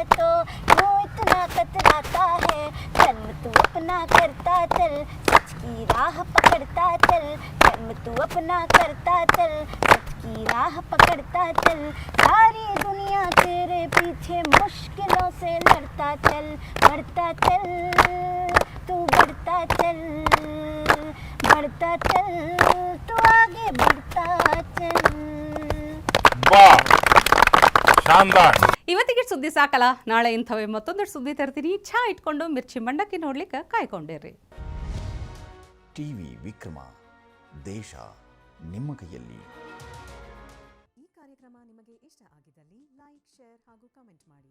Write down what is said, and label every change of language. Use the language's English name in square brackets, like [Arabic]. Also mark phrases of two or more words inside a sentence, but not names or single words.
[Hindi] तो क्यों इतना कतराता है कर्म तू अपना करता चल सच की राह पकड़ता चल, कर्म तू अपना करता चल, सच की राह पकड़ता चल, सारी दुनिया तेरे पीछे मुश्किलों से लड़ता चल, बढ़ता चल तू बढ़ता चल, बढ़ता चल तू आगे बढ़ता चल। वाह, शानदार। [Kannada] ಇವತ್ತಿಗೆ ಸುದ್ದಿ ಸಾಕಲ್ಲ, ನಾಳೆ ಇಂಥವೇ ಮತ್ತೊಂದಷ್ಟು ಸುದ್ದಿ ತರ್ತೀನಿ. ಚಹಾ ಇಟ್ಕೊಂಡು ಮಿರ್ಚಿ ಮಂಡಕ್ಕಿ ನೋಡ್ಲಿಕ್ಕೆ ಕಾಯ್ಕೊಂಡಿರ್ರಿ. ಟಿವಿ ವಿಕ್ರಮ, ದೇಶ ನಿಮ್ಮ ಕೈಯಲ್ಲಿ. ಈ ಕಾರ್ಯಕ್ರಮ ನಿಮಗೆ ಇಷ್ಟ ಆಗಿದ್ದಲ್ಲಿ [English] like, share [Kannada] ಹಾಗೂ ಕಮೆಂಟ್ ಮಾಡಿ.